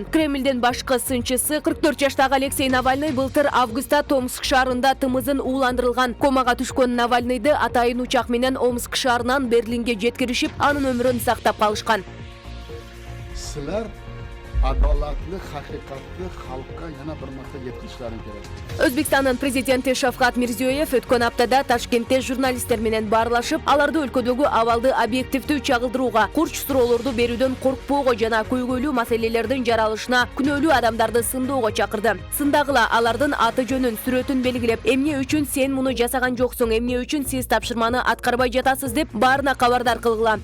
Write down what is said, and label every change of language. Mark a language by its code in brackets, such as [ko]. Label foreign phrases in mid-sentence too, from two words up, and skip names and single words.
[ky] Кремлдин башкы сынчысы 44 жаштагы Алексей Навальный былтыр августта Томск шаарында тымызын ууландырылган. Комага түшкөн Навальныйды атайын учак менен Омск шаарынан Берлинге жеткиришип, анын өмүрүн сактап калышкан. Силер адалаттык, хакыйкатты халкка [uz] yana bir marta yetkazishlaring kerak. [ky] Өзбекстандын президенти Шавкат Мирзиёев өткөн аптада Ташкентте журналисттер менен баарлашып, аларды өлкөдөгү абалды объективдүү чагылдырууга, курч суроолорду берүүдөн коркпоого жана көйгөйлүү маселелердин жаралышына күнөөлүү адамдарды сындоого чакырды. Сындагыла алардын аты жөнүн, сүрөтүн белгилеп, эмне үчүн сен муну жасаган жоксуң, эмне үчүн сиз тапшырманы аткарбай жатасыз деп баарына кабардар кылгыла.